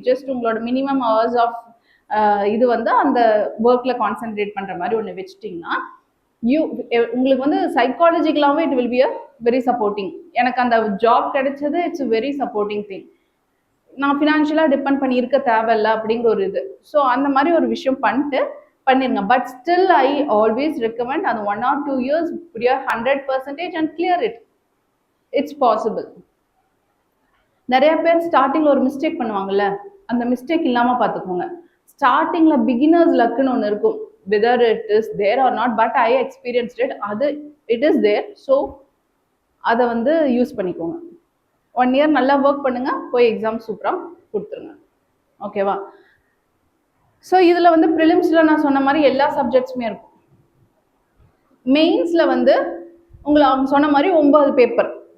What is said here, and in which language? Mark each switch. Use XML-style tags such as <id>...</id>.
<ta>Just உங்களோட minimum hours of இது வந்து அந்த ஒர்க்ல கான்சென்ட்ரேட் பண்ற மாதிரி ஒன்று வச்சுட்டிங்கன்னா உங்களுக்கு வந்து சைக்காலஜிக்கலாகவே</ta> <en>It will be a very supporting.</en> <ta>எனக்கு அந்த ஜாப் கிடைச்சது</ta> <en>It's very supporting thing.</en> <ta>நான் ஃபினான்ஷியலாக டிபெண்ட் பண்ணி இருக்க தேவையில்ல அப்படிங்கிற ஒரு இது. ஸோ அந்த மாதிரி ஒரு விஷயம் பண்ணிருங்க.</ta> <en>But still I always recommend அந்த 1 or 2 years put your 100% and clear it. It's possible.</en> <ta>நிறைய பேர் ஸ்டார்டிங்ல ஒரு மிஸ்டேக் பண்ணுவாங்கல்ல, அந்த மிஸ்டேக் இல்லாம பார்த்துக்கோங்க. ஸ்டார்டிங்ல பிகினர்ஸ் லக்குன்னு ஒன்று இருக்கும்,</ta> <en>whether it is there or not, but I experienced it. அது it is there.</en> <ta>ஸோ அதை வந்து யூஸ் பண்ணிக்கோங்க. 1 year நல்லா ஒர்க் பண்ணுங்க, போய் எக்ஸாம் சூப்பராக கொடுத்துருங்க. ஓகேவா? ஸோ இதில் வந்து ப்ரிலிம்ஸில் நான் சொன்ன மாதிரி எல்லா சப்ஜெக்ட்ஸுமே இருக்கும். மெயின்ஸில் வந்து உங்களை அவங்க சொன்ன மாதிரி 9 பேப்பர்.</ta>